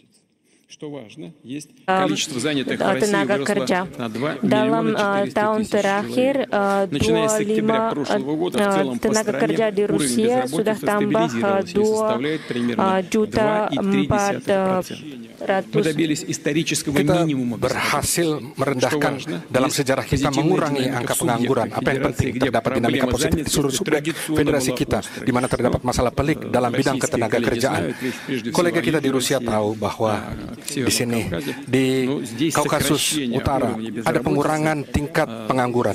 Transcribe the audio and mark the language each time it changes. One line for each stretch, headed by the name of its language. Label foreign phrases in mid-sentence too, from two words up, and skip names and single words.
Russian: Что важно, есть количество занятых в России выросло на 2 миллиона 400 тысяч человек. Начиная с октября прошлого года в целом по стране уровень безработицы стабилизировался и составляет примерно 2,3%. Мы добились исторического минимума
Indonesian: berhasil merendahkan dalam sejarah kita mengurangi angka pengangguran. Apa yang penting terdapat dinamika positif di seluruh subjek federasi kita, di mana terdapat masalah pelik dalam bidang ketenagakerjaan. Kolega kita di Rusia tahu bahwa di sini di Kaukasus Utara ada pengurangan tingkat pengangguran.